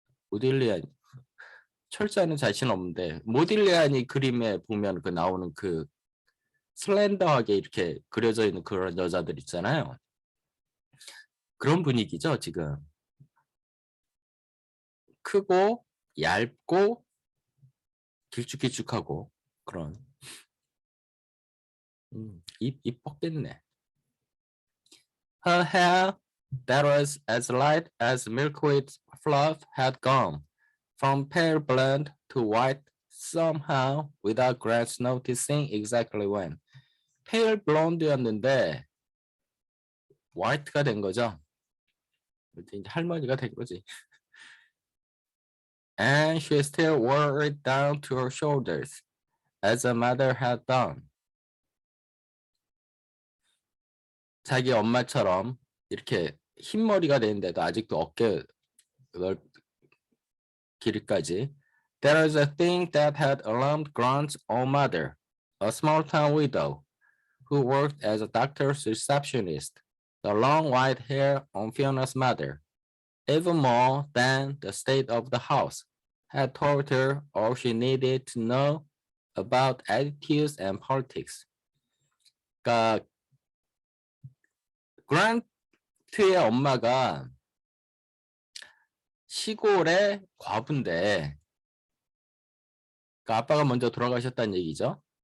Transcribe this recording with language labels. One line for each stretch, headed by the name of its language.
Korean: 모딜리안 철자는 자신 없는데 모딜리안이 그림에 보면 나오는 슬렌더하게 이렇게 그려져 있는 그런 여자들 있잖아요. 그런 분위기죠, 지금. 크고 얇고 길쭉길쭉하고 그런 입 뻗겠네.
English: Her hair that was as light as milkweed fluff had gone from pale blonde to white somehow without Grant noticing exactly when.
Korean: pale blonde였는데 white가 된 거죠. 이제 할머니가 된 거지.
English: And she still wore it down to her shoulders, as her mother had done.
Korean: 자기 엄마처럼 이렇게 흰머리가 되는데도 아직도 어깨 길이까지.
English: There is a thing that had alarmed Grant's own mother, a small-town widow, who worked as a doctor's receptionist. The long white hair on Fiona's mother, even more than the state of the house, had told her all she needed to know about attitudes and politics.
Korean: 그러니까 그란트의 엄마가 시골의 과부인데, 그러니까 아빠가 먼저 돌아가셨다는 얘기죠.